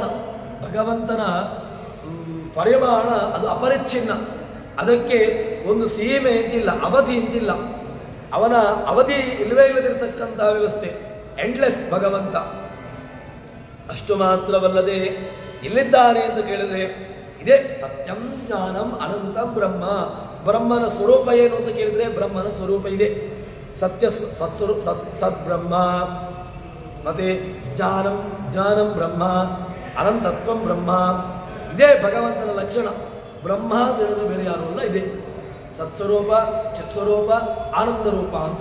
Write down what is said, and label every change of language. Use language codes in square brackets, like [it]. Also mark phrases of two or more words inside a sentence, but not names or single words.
[kn] ಭಗವಂತನ ಪರಿಮಾಣ ಅದು ಅಪರಿಚ್ಛಿನ್ನ, ಅದಕ್ಕೆ ಒಂದು ಸೀಮೆ ಅಂತಿಲ್ಲ, ಅವಧಿ ಅಂತಿಲ್ಲ. ಅವನ ಅವಧಿ ಇಲ್ಲವೇ ಇಲ್ಲದಿರತಕ್ಕಂತಹ ವ್ಯವಸ್ಥೆ, ಎಂಡ್ಲೆಸ್ ಭಗವಂತ. ಅಷ್ಟು ಮಾತ್ರವಲ್ಲದೆ ಎಲ್ಲಿದ್ದಾನೆ ಅಂತ ಕೇಳಿದ್ರೆ ಇದೇ [sa] ಸತ್ಯಂ ಜ್ಞಾನಂ ಅನಂತಂ ಬ್ರಹ್ಮ. [kn] ಬ್ರಹ್ಮನ ಸ್ವರೂಪ ಏನು ಅಂತ ಕೇಳಿದ್ರೆ ಬ್ರಹ್ಮನ ಸ್ವರೂಪ ಇದೆ, ಸತ್ಯ ಸದ್ಬ್ರಹ್ಮ. [sa] ಮತ್ತೆ ಜ್ಞಾನಂ ಬ್ರಹ್ಮ, ಅನಂತತ್ವಂ ಬ್ರಹ್ಮ. [kn] ಇದೇ ಭಗವಂತನ ಲಕ್ಷಣ. ಬ್ರಹ್ಮ ತಿಳಿದು ಬೇರೆ ಯಾರು ಅಲ್ಲ, ಇದೆ ಸತ್ಸ್ವರೂಪ ಚಿತ್ಸ್ವರೂಪ ಆನಂದ ರೂಪ ಅಂತ.